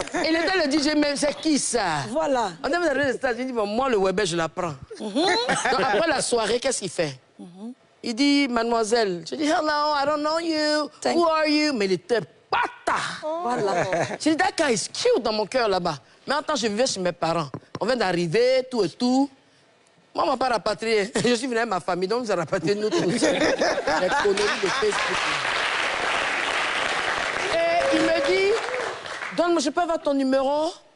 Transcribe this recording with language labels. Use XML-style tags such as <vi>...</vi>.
<fr>Il était le DJ même, c'est qui ça? Voilà. On est arrivé aux États-Unis, bon, moi le Weber, je la prends. Donc après la soirée, qu'est-ce qu'il fait? Il dit, mademoiselle, je dis,</fr> <en>hello, I don't know you, who are you?</en> <fr>Mais il était pata. Voilà. Je dis,</fr> <en>that guy is cute</en> <fr>dans mon cœur là-bas. Mais en temps, je vivais chez mes parents. On vient d'arriver, tout et tout. Moi, on m'a pas rapatrié. Je suis venu avec ma famille, donc nous avons rapatrié nous tous. Les conneries de Facebook. Et il me dit, donne-moi, je peux avoir ton numéro?</fr>